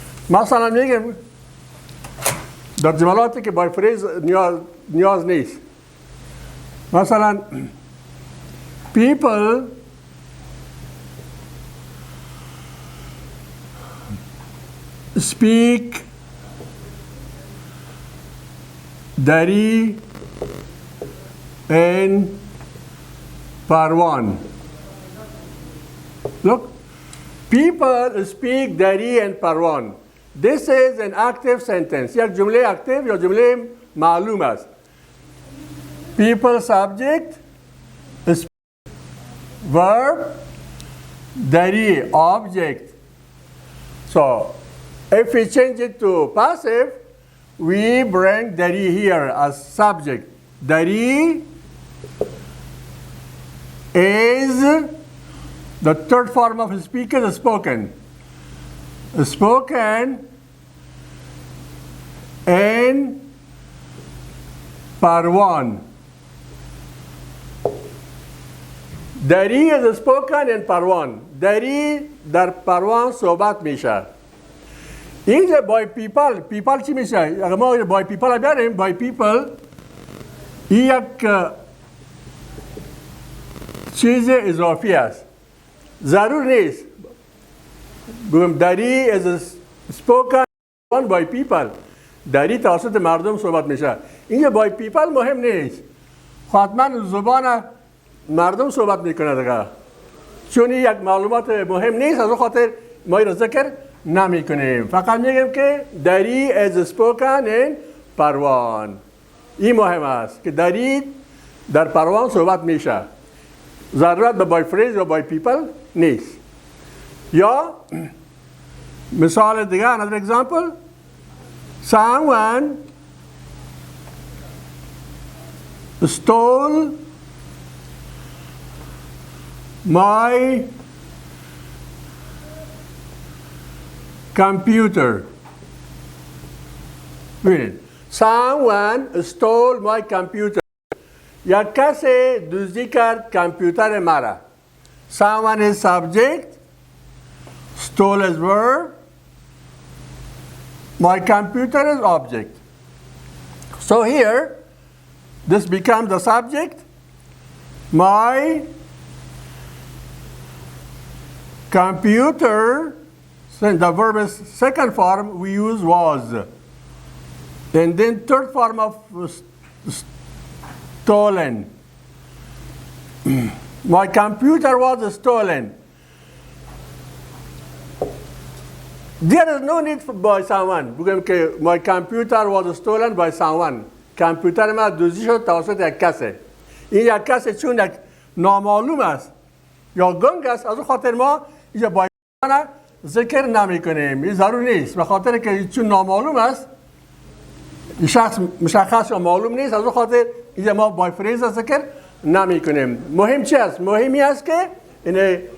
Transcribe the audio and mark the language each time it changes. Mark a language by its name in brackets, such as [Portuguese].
[Persian] مثلا میگیم در جملاتی که بای فریز نیاز نیست مثلا [English] people speak Dari and Parwan. Look, people speak Dari and Parwan. This is an active sentence. [Persian] یک جمله active یا جمله معلوم است. [English] People subject, verb, Dari object. So, if we change it to passive, we bring Dari here as subject. Dari is the third form of speaker, spoken. Spoken in Parwan. Dari is spoken in Parwan. [Persian] Dari در پروان صحبت میشه. اینجا بای پیپل چی میشه؟ اگر ما بای پیپل بیاریم بای پیپل یک چیز اضافی است. ضرور نیست بگم دری از [English] spoken by people [Persian] دری توسط مردم صحبت میشه. اینجا بای پیپل مهم نیست. حتما زبان مردم صحبت میکنه دیگه. چون یک معلومات مهم نیست از اون خاطر ما این ذکر نمی کنیم. فقط میگیم که دری از [English] spoken in [Persian] پروان. این مهم است که دری در پروان صحبت میشه. ضرورت به بای فریز یا بای پیپل نیست. یا مثال دیگه [English] another example someone stole my computer. Someone stole my computer. [Persian] یک کسی دزدی کرد کامپیوتر مرا. [English] Someone is subject, stole is verb, my computer is object. So here, this becomes the subject. My computer, since the verb is second form, we use was. And then third form of stolen. My computer was stolen. There is no need for by someone. [Persian] بگم که [English] my computer was stolen by someone. [Persian] کامپیوتر ما دزدی شد توسط یک کسی. این یک کسی چون یک نامعلوم است یا گنگ است از اون خاطر ما اینجا با ذکر نمی کنیم. این ضرور نیست. به خاطر که چون نامعلوم است این شخص مشخص یا معلوم نیست از اون خاطر اینجا ما بای فریز ذکر نمی کنیم. مهم چی است؟ مهمی است که این